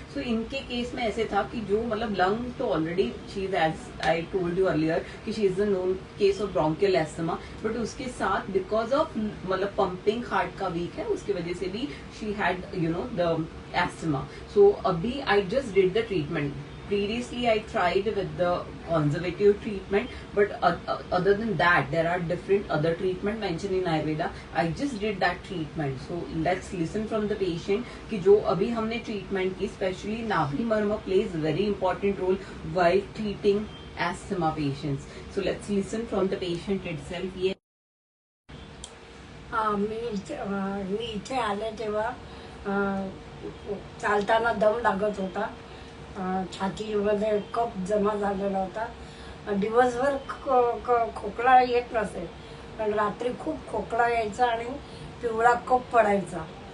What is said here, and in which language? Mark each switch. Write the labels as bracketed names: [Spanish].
[Hindi] सो इनके केस में ऐसे था कि जो मतलब लंग तो already she is, [English] as I told you earlier, कि she is the known case of bronchial asthma, [Hindi] but उसके साथ बिकॉज ऑफ मतलब पंपिंग हार्ट का वीक है, उसकी वजह से भी [English] She had the asthma. So अभी I just did the treatment. Previously, I tried with the conservative treatment, but other than that, there are different other treatment mentioned in Ayurveda. I just did that treatment. So let's listen from the patient [Hindi] कि जो अभी हमने treatment की, [English] especially nabhi marma plays very important role while treating asthma patients. So let's listen from the patient itself. [Hindi] ये [Marathi] मी इथे आले तेव्हा चालताना दम लागत होता, छातीमध्ये कफ जमा झालेला होता, दिवसभर खोकला येत नसे, पण रात्री खूप खोकला यायचा आणि पिवळा कफ पडायचा.